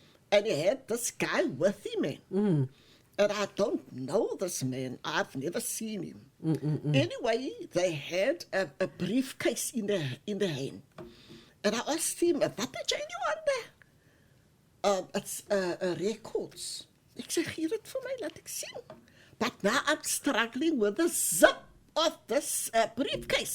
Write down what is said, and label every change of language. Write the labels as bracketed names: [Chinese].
[English] And he had this guy with him, man. And I don't know this man. I've never seen him. Anyway, they had a briefcase in the hand. And I asked him, what did you want there? It's records. [Afrikaans] Ek sê, gee dit vir my, laat ek sien. [English] But now I'm struggling with the zip of this briefcase.